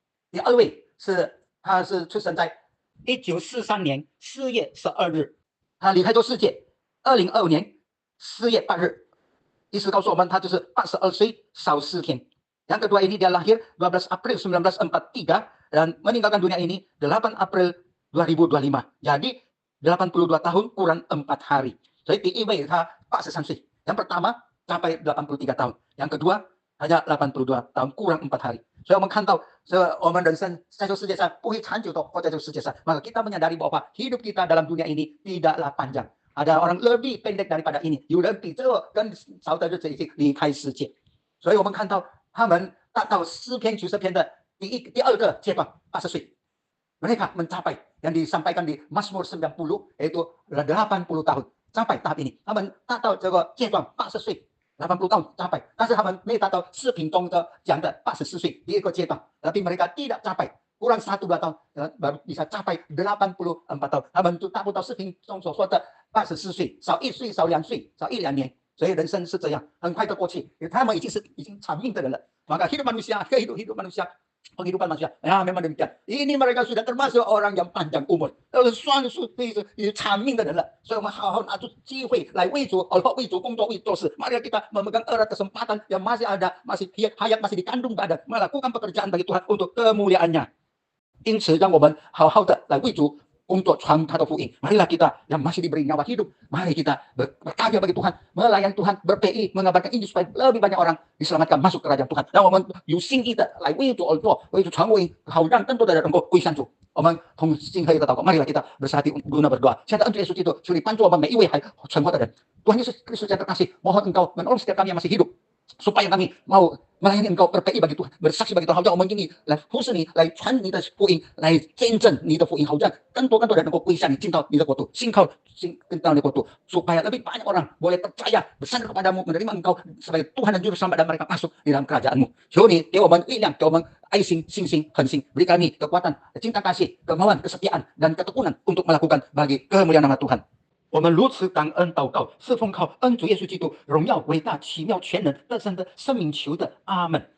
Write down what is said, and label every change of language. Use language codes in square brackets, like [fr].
[zh] 第二位他是出生在1943年4月12日， 他离开这个世界2025年4月8日， 意思告诉我们他就是82岁少4天。 [id] Yang kedua ini dia lahir 12 April 1943 dan meninggalkan dunia ini 8 April 2025. Jadi 82 tahun kurang 4 hari. [zh] 所以第一位他83岁， [id] yang pertama capai 83 tahun, yang kedua hanya 82 tahun kurang 4 hari. [zh] 所以我们看到我们人生在这世界上不会长久的活在这个世界上， [id] maka kita menyadari bahwa hidup kita dalam dunia ini tidaklah panjang. Ada orang lebih pendek daripada ini， [zh] 有人比这更少的日子已经离开世界。所以我们看到他们达到诗篇90篇的第二个阶段80岁， [id] mereka mencapai yang disampaikan di Mazmur 90 yaitu 80 tahun sampai tahap ini. [zh] 他们达到这个阶段80岁 [id] 80 tahun capai， [zh] 但是他们没达到视频中的讲的84岁第一个阶段， [id] tapi mereka tidak capai kurang 1-2 tahun baru bisa capai 84 tahun， [zh] 他们就达不到视频中所说的84岁， 少1岁少2岁少1-2年。所以人生是这样，很快的过去，因为他们已经长命的人了。 [id] maka hidup manusia penghidupan manusia memang demikian. Ini mereka sudah termasuk orang yang panjang umur， [zh] 算是长命的人了。所以我们好好拿出机会来为主工作为做事。 [id] Mari kita memegang erat kesempatan yang masih ada, masih hayat masih dikandung badan, melakukan pekerjaan bagi Tuhan untuk kemuliaannya. [zh] 因此，让我们好好的来为主工作传他的福音。 [id] Marilah kita yang masih diberi nyawa hidup, mari kita berkarya bagi Tuhan, melayani Tuhan, berPI, mengabarkan Injil supaya lebih banyak orang diselamatkan masuk kerajaan Tuhan。 [zh] 让我们有心意的来为主而做，为主传福音，好让更多的人能够归向主。我们同心合一的祷告， [id] marilah kita bersatu guna berdoa。 [zh] 现在恩主耶稣基督，求你帮助我们每一位还存活的人。 [id] Tuhan Yesus Kristus yang terkasih, mohon Engkau menolong setiap kami yang masih hidup, supaya kami mau melayani Engkau, berPI bagi Tuhan, bersaksi bagi Tuhan， [zh] 好让我们愿意来服侍你，来传你的福音，来见证你的福音，好让更多人能够归向你，进到你的国度，信到你的国度， [id] supaya lebih banyak orang boleh percaya, bersandar kepadamu, menerima Engkau sebagai Tuhan dan Juru Selamat, dan mereka masuk di dalam kerajaan-Mu。 [zh] 求你给我们力量，给我们爱心、信心、恒心， [id] beri kami kekuatan, cinta kasih, kemauan, kesetiaan dan ketekunan untuk melakukan bagi kemuliaan nama Tuhan。 [zh] 我们如此感恩祷告，是奉靠恩主耶稣基督荣耀、伟大、奇妙、全能、得胜的生命求的，阿门。